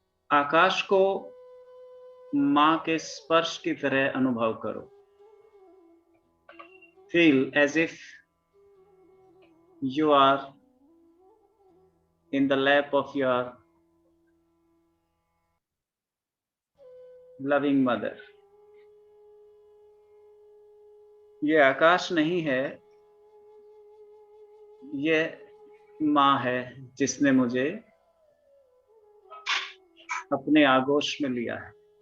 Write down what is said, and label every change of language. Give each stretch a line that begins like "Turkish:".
Hindi: आकाश को मां के स्पर्श की तरह अनुभव करो।
English: Feel as if you are in the lap of your loving mother.
Hindi: ये आकाश नहीं है, ये मां है जिसने मुझे अपने आगोश में लिया है।